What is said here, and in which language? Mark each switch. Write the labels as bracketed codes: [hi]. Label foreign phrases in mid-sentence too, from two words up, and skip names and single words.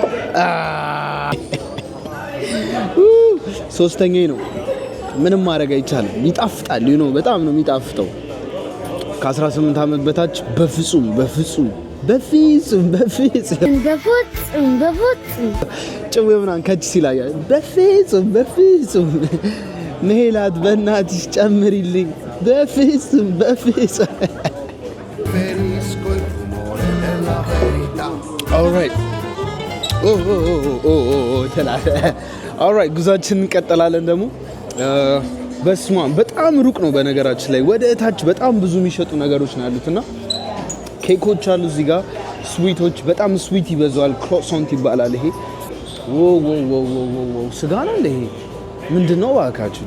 [am] ሶስተኛዬ ነው። ምንም ማድረግ አይቻልም። ይጣፍጣል ነው በጣም ነው የሚጣፍጠው። ከ18 ዓመት በታች በፍጹም ጭው ምናምን ከች ሲላያ በፍጹም ሜላት በእናትሽ ጨምሪልኝ በፍጹም [it] Preferisco il rumore della verità. [en] alright alright [am] ጉዟችንን እንቀጥላለን። ደግሞ በስማ በጣም ሩቅ ነው በነገራችን ላይ ወደ እታች በጣም ብዙ የሚሸጡ ነገሮች ነው ያሉትና ኬኮች አሉ እዚህ ጋር ስዊቶች በጣም ስዊት ይበዛዋል። ክሮሶንት ይባላል ይሄ። ስጋ ነው እንደ ይሄ ምንድነው እባካችሁ?